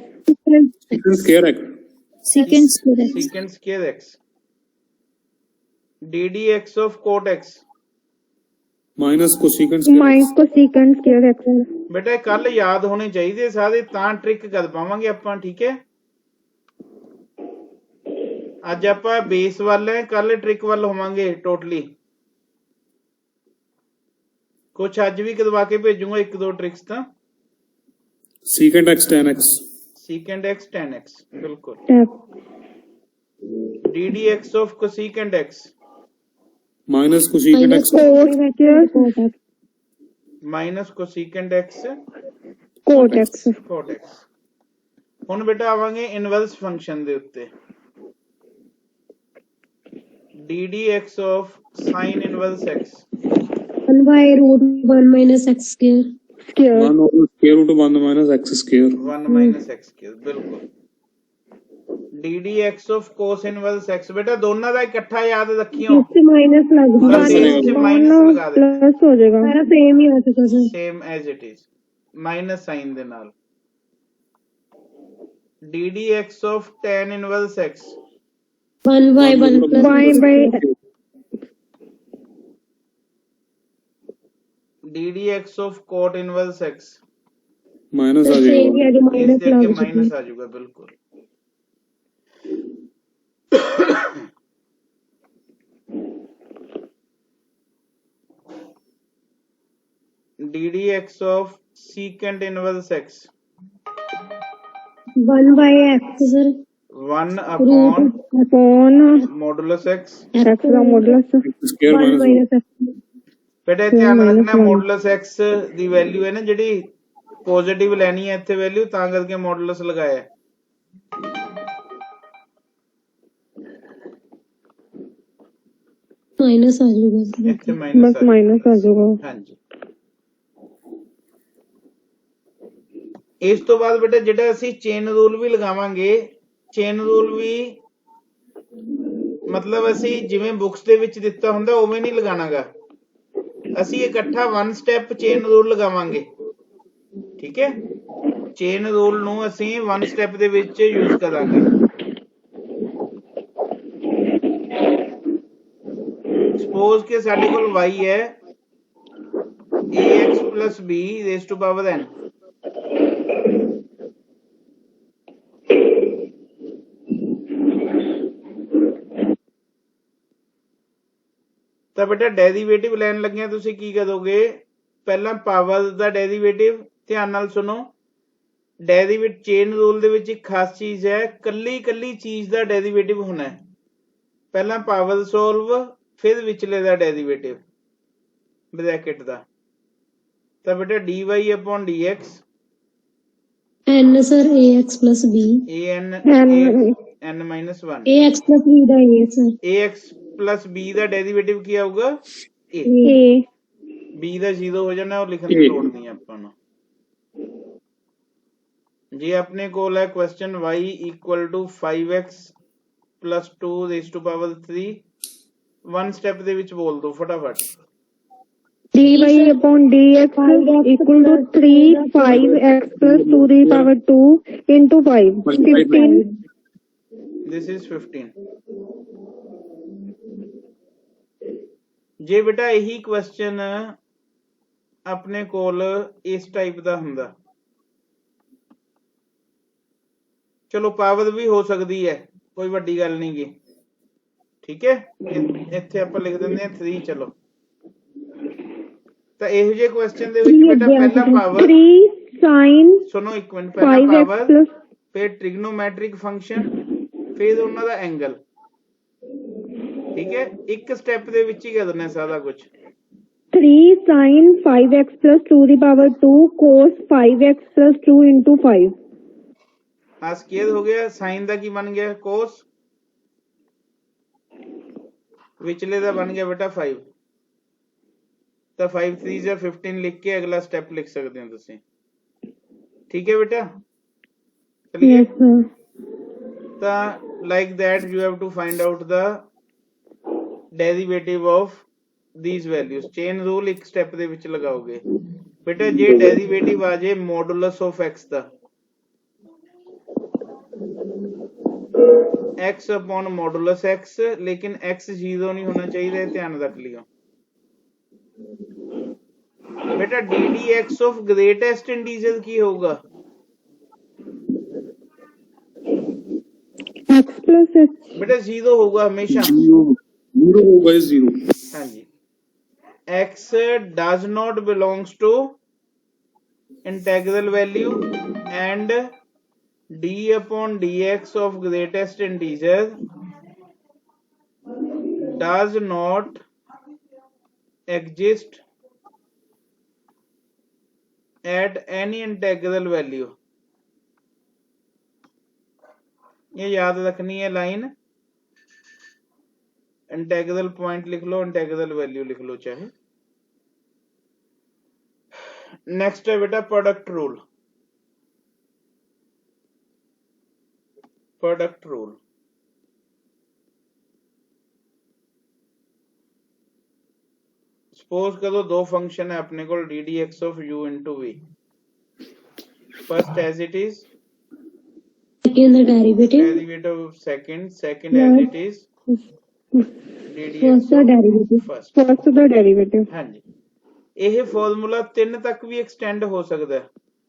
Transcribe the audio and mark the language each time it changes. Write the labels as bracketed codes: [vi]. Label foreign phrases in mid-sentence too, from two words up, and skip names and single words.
[en] square x secant square x ddx of cot x minus cosecant minus cosecant square x [hi] बेटा कल याद होने चाहिए सारे [pa] ਤਾਂ ਟ੍ਰਿਕ ਕਰ ਪਾਵਾਂਗੇ ਆਪਾਂ। [hi] ठीक है, [pa] ਅੱਜ ਆਪਾਂ ਬੇਸ ਵੱਲ ਹੈ, ਕੱਲ ਟ੍ਰਿਕ ਵੱਲ ਹੋਵਾਂਗੇ ਟੋਟਲੀ। ਕੁਝ ਅੱਜ ਵੀ ਕਰਵਾ ਕੇ ਭੇਜੂਗਾ, 1 2 ਟ੍ਰਿਕਸ ਤਾਂ। [en] secant x tan x secant x tan x, बिल्कुल। टैप ddx of cosecant x minus cosecant x minus cosecant x cot x cot x। [pa] ਹੁਣ ਬੇਟਾ ਆਵਾਂਗੇ [en] inverse function [pa] ਦੇ ਉੱਤੇ। [en] ddx of sin inverse x 1 by root 1 minus x square 1 over square root of 1 minus x square 1 minus x cube, [hi] बिल्कुल। [en] ddx of cos inverse x [hi] बेटा दोनों का इकट्ठा याद रखियो, इससे माइनस लग बस इससे माइनस लगा दे, प्लस हो जाएगा सारा सेम ही हो चुका सर [en] same as it is minus sine [pa] ਦੇ ਨਾਲ। [en] ddx of tan inverse x 1 by 1 plus y by ddx of cot inverse x minus आ [hi] सेम जाएगा ही जो इस माइनस देख के लग माइनस आ जाएगा, बिल्कुल। [en] ddx of secant inverse x 1 by x सर 1 upon अपॉन modulus x। [hi] x का मॉडुलस [en] x square 1 minus minus x [hi] बेटा ध्यान रखना मॉडुलस x [pa] ਦੀ ਵੈਲਿਊ ਹੈ ਨਾ ਜਿਹੜੀ ਪੋਜ਼ਿਟਿਵ ਲੈਣੀ ਹੈ ਇੱਥੇ ਵੈਲਿਊ, ਤਾਂ ਕਰਕੇ ਮੋਡੂਲਸ ਲਗਾਇਆ। [hi] माइनस आ जाएगा [pa] ਇੱਥੇ ਮਾਈਨਸ [hi] बस माइनस आ जाएगा [pa] ਹਾਂਜੀ। ਇਸ ਤੋਂ ਬਾਅਦ ਬੇਟਾ ਜਿਹੜਾ ਅਸੀਂ [en] chain rule [pa] ਵੀ ਲਗਾਵਾਂਗੇ, [en] chain rule [pa] ਵੀ ਮਤਲਬ ਅਸੀਂ ਜਿਵੇਂ ਬੁక్స్ ਦੇ ਵਿੱਚ ਦਿੱਤਾ ਹੁੰਦਾ ਉਵੇਂ ਨਹੀਂ ਲਗਾਣਾਗਾ, ਅਸੀਂ ਇਕੱਠਾ 1 [en] step chain rule [pa] ਲਗਾਵਾਂਗੇ, ਠੀਕ ਹੈ। [en] chain rule [pa] ਨੂੰ ਅਸੀਂ 1 ਸਟੈਪ ਦੇ ਵਿੱਚ ਯੂਜ਼ ਕਰਾਂਗੇ। ਸਪੋਜ਼ ਕਿ ਸਾਡੇ ਕੋਲ y ਹੈ [en] ax plus b raised to power n, [pa] ਤਾਂ ਬੇਟਾ ਡੈਰੀਵੇਟਿਵ ਲੈਣ ਲੱਗਿਆ ਤੁਸੀਂ ਕੀ ਕਰੋਗੇ, ਪਹਿਲਾਂ ਪਾਵਰ ਦਾ ਡੈਰੀਵੇਟਿਵ, ਧਿਆਨ ਨਾਲ ਸੁਣੋ। [en] derivative chain rule [pa] ਦੇ ਵਿੱਚ ਇੱਕ ਖਾਸ ਚੀਜ਼ ਹੈ, ਕੱਲੀ ਕੱਲੀ ਚੀਜ਼ ਦਾ ਡੈਰੀਵੇਟਿਵ ਹੋਣਾ ਹੈ। ਪਹਿਲਾਂ [en] power solve, [pa] ਫਿਰ ਵਿਚਲੇ ਦਾ ਡੈਰੀਵੇਟਿਵ ਬ੍ਰੈਕਟ ਦਾ। ਤਾਂ ਬੇਟਾ [en] dy upon dx n सर ax plus b n minus 1 ax plus b [pa] ਦਾ [en] a सर ax plus b [pa] ਦਾ ਡੈਰੀਵੇਟਿਵ ਕੀ ਆਊਗਾ a, [en] a [pa] b ਦਾ 0 ਹੋ ਜਾਣਾ, ਉਹ ਲਿਖਣ ਦੀ ਲੋੜ ਨਹੀਂ ਆਪਾਂ ਨੂੰ। ਜੇ ਆਪਣੇ ਕੋਲ ਹੈ ਕੁਐਸਚਨ [en] y equal to 5x plus 2 raised to power 3, [pa] 1 ਸਟੈਪ ਦੇ ਵਿੱਚ ਬੋਲ ਦੋ ਫਟਾਫਟ। [en] dy upon dx equal to 3 5x plus 2 to the power 2 into 5 15 this is 15। [pa] ਜੇ ਬੇਟਾ ਇਹੀ ਕੁਐਸਚਨ ਆਪਣੇ ਕੋਲ ਇਸ ਟਾਈਪ ਦਾ ਹੁੰਦਾ, ਚਲੋ ਪਾਵਰ ਵੀ ਹੋ ਸਕਦੀ ਹੈ, ਕੋਈ ਵੱਡੀ ਗੱਲ ਨਹੀਂ ਗੀ, ਠੀਕ ਹੈ। ਇੱਥੇ ਆਪਾਂ ਲਿਖ ਦਿੰਦੇ ਹਾਂ 3, ਚਲੋ। ਤਾਂ ਇਹੋ ਜਿਹੇ ਕੁਐਸਚਨ ਦੇ ਵਿੱਚ ਬੇਟਾ ਪਹਿਲਾ ਪਾਵਰ [en] 3 sin [pa] ਸੁਣੋ ਇੱਕ ਮਿੰਟ, ਪਹਿਲਾ [en] 5x [pa] ਪਾਵਰ, [en] plus [pa] ਫਿਰ [en] trigonometric function, [pa] ਫਿਰ ਉਹਨਾਂ ਦਾ ਐਂਗਲ, ਠੀਕ ਹੈ। ਇੱਕ ਸਟੈਪ ਦੇ ਵਿੱਚ ਹੀ ਕਰਨਾ ਸਾਰਾ ਕੁਝ। 3 sin 5x plus 2 to the power 2 cos 5x plus 2 into 5 ਆ ਸਕੁਅਰ ਹੋ ਗਿਆ, ਸਾਈਨ ਦਾ ਕੀ ਬਣ ਗਿਆ ਕੋਸ, ਵਿਚਲੇ ਦਾ ਬਣ ਗਿਆ ਬੇਟਾ 5। ਤਾਂ 5 3 ਜਾਂ 15 ਲਿਖ ਕੇ ਅਗਲਾ ਸਟੈਪ ਲਿਖ ਸਕਦੇ ਹੋ ਤੁਸੀਂ, ਠੀਕ ਹੈ ਬੇਟਾ। ਚਲਿਏ, [en] yes sir ਤਾਂ like that you have to find out the derivative of these values। [pa] ਚੇਨ ਰੂਲ ਇੱਕ ਸਟੈਪ ਦੇ ਵਿੱਚ ਲਗਾਓਗੇ ਬੇਟਾ। ਜੇ ਡੈਰੀਵੇਟਿਵ ਆ ਜੇ [en] modulus of x [pa] ਦਾ, [en] x upon modulus x, [hi] लेकिन x 0 नहीं होना चाहिए, ध्यान रख लियो बेटा। [en] ddx of greatest integer [hi] की होगा [en] x plus h [hi] बेटा 0 होगा हमेशा, 0 होगा 0। हाँ जी। [en] x does not belongs to integral value and d upon dx of greatest integer does not exist at any integral value। [hi] ये याद रखनी है लाइन, [en] integral point [hi] लिख लो, [en] integral value [hi] लिख लो चाहे। नेक्स्ट है बेटा [en] product rule. product rule [hi] सपोज करो दो फंक्शन है अपने को [en] d d x of u into v. first as it is, derivative of second, second as it is First the derivative. First the derivative. [hi] हाँ जी, [pa] ਇਹ ਫਾਰਮੂਲਾ 3 ਤੱਕ ਵੀ ਐਕਸਟੈਂਡ ਹੋ ਸਕਦਾ ਹੈ।